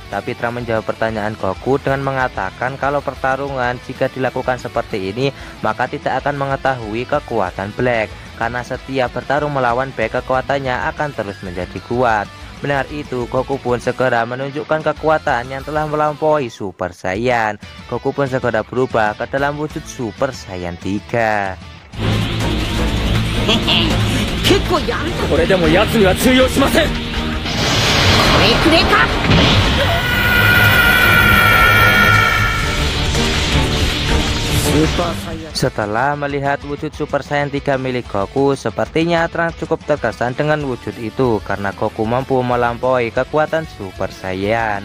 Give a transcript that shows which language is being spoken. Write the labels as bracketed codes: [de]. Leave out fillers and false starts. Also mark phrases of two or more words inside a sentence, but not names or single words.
[id] tapi Trunks menjawab pertanyaan Goku dengan mengatakan kalau pertarungan jika dilakukan seperti ini maka tidak akan mengetahui kekuatan Black, karena setiap bertarung melawan Black kekuatannya akan terus menjadi kuat. Mendengar itu, Goku pun segera menunjukkan kekuatan yang telah melampaui Super Saiyan. Goku pun segera berubah ke dalam wujud Super Saiyan 3. [ja] これでも奴には通用しません。これくれか。 [id] Setelah melihat wujud Super Saiyan 3 milik Goku, sepertinya Trunks cukup terkesan dengan wujud itu karena Goku mampu melampaui kekuatan Super Saiyan.